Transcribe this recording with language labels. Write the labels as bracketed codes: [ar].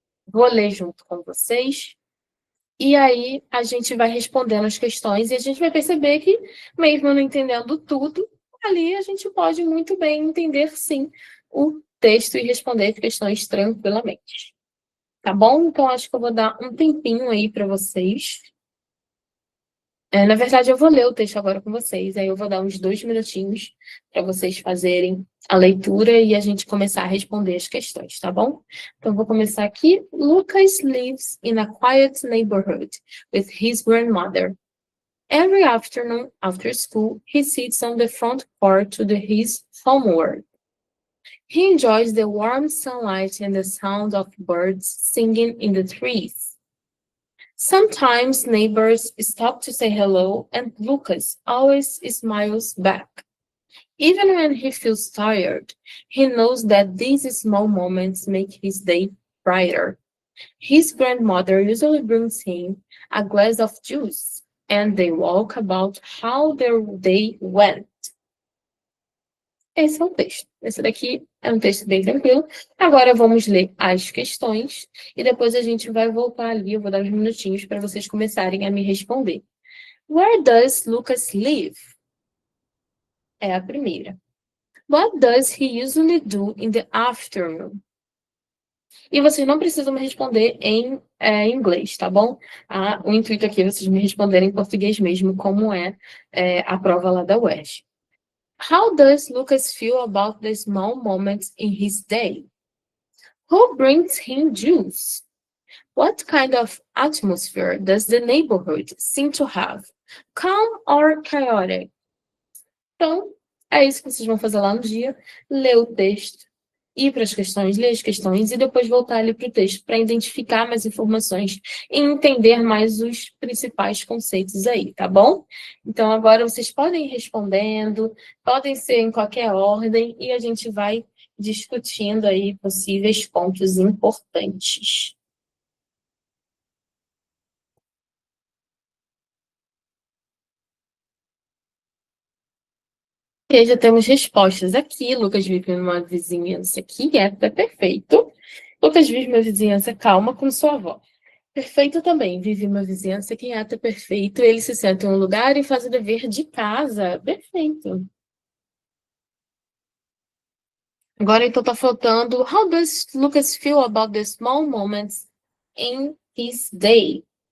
[pt] Vou ler junto com vocês, e aí a gente vai respondendo as questões, e a gente vai perceber que, mesmo não entendendo tudo, ali a gente pode muito bem entender, sim, o texto e responder questões tranquilamente. Tá bom? Então, acho que eu vou dar um tempinho aí para vocês. Na verdade, eu vou ler o texto agora com vocês, aí eu vou dar uns 2 minutinhos para vocês fazerem a leitura e a gente começar a responder as questões, tá bom? Então, vou começar aqui. [en] Lucas lives in a quiet neighborhood with his grandmother. Every afternoon after school, he sits on the front porch to do his homework. He enjoys the warm sunlight and the sound of birds singing in the trees. Sometimes neighbors stop to say hello, and Lucas always smiles back. Even when he feels tired, he knows that these small moments make his day brighter. His grandmother usually brings him a glass of juice, and they walk about how their day went. [pt] Esse é o texto. Esse daqui é um texto bem tranquilo. Agora vamos ler as questões e depois a gente vai voltar ali. Eu vou dar uns minutinhos para vocês começarem a me responder. [en] Where does Lucas live? [pt] É a primeira. [en] What does he usually do in the afternoon? [pt] E vocês não precisam me responder em inglês, tá bom? O intuito aqui é vocês me responderem em português mesmo, como a prova lá da UERJ. [en] How does Lucas feel about the small moments in his day? Who brings him juice? What kind of atmosphere does the neighborhood seem to have? Calm or chaotic? [pt] Então, é isso que vocês vão fazer lá no dia, ler o texto, ir para as questões, ler as questões e depois voltar ali para o texto para identificar mais informações e entender mais os principais conceitos aí, tá bom? Então, agora vocês podem ir respondendo, podem ser em qualquer ordem e a gente vai discutindo aí possíveis pontos importantes. E aí já temos respostas aqui. Lucas vive numa vizinhança quieta, é perfeito. Lucas vive uma vizinhança calma com sua avó. Perfeito também. Vive uma vizinhança quieta, perfeito. Ele se senta em um lugar e faz o dever de casa. Perfeito. Agora então tá faltando. [en] How does Lucas feel about the small moments in his day?